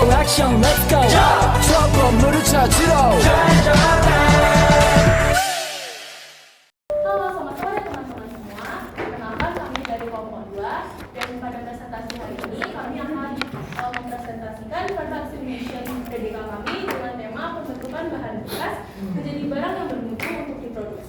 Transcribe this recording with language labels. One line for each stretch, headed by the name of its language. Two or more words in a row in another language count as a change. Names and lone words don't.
Korean: 액션
English: let's go
Korean: 저 건물을 찾으러
Indonesian: Halo, selamat sore teman-teman semua. Perkenalkan kami dari kelompok 2 dan pada presentasi hari ini kami akan mempresentasikan
English: product simulation
Indonesian: PDK kami dengan tema pembentukan bahan bekas menjadi barang yang bermutu untuk diproduksi.